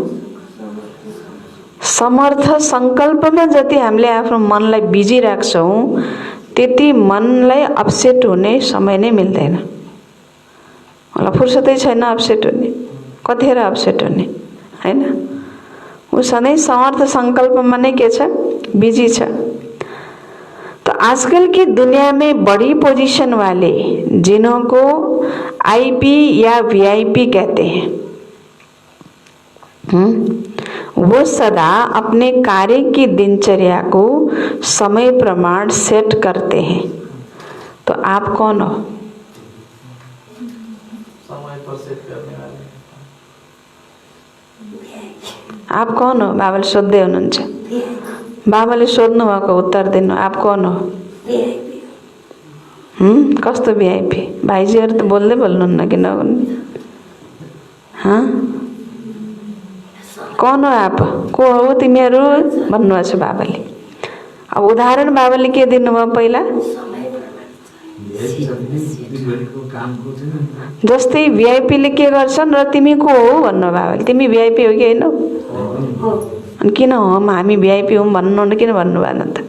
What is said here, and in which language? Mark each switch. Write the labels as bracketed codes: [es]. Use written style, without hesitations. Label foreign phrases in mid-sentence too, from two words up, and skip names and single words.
[ne] समर्थ संकल्पमा जति हामीले आफ्नो मनलाई बिजी राख्छौं त्यति मनलाई अपसेट हुने समय नै मिल्दैन। मलाई फुर्सदै छैन अपसेट हुने, कतिखेर अपसेट हुने हैन? ऊ सधैँ समर्थ संकल्पमा नै के छ? बिजी छ। [hi] तो आजकल की दुनिया में बड़ी पोजीशन वाले जिन्होंको आईपी या वीआईपी कहते हैं, वो सदा अपने कार्य की दिनचर्या को समय प्रमाण सेट करते हैं। तो आप कौन हो? समय पर सेट करने वाले। आप कौन हो? [ne] बाबाले सोध्दै हुनुहुन्छ। बाबाले सोध्नु भएको उत्तर दिनु। [hi] आप कौन हो? कस्तो वीआईपी? [ne] भाइजीहरु त बोल्दै बोल्नुहुन्न किन? [hi] हाँ, कौन हो आप? [ne] को हो तिमीहरू भन्नुभएको छ बाबाले। अब उदाहरण बाबाले के दिनुभयो पहिला? जस्तै वीआईपीले के गर्छन् र तिमी को हो भन्नु बाबाले। तिमी वीआईपी हो कि हैन? अनि किन हो हामी वीआईपी हौं भन्नु किन भन्नु भएन त?